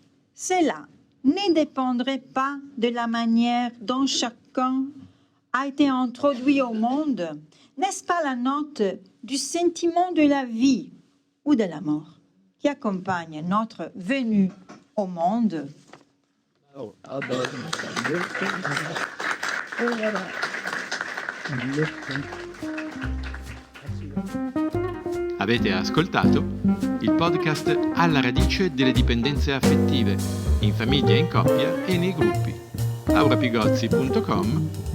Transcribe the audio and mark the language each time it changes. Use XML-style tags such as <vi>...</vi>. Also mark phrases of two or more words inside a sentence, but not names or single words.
<fr>Cela ne dépendrait pas de la manière dont chacun a été introduit au monde. N'est-ce pas la note du sentiment de la vie ou de la mort qui accompagne notre venue au monde?</fr> <it>Avete ascoltato il podcast Alla radice delle dipendenze affettive, in famiglia, in coppia e nei gruppi.</it>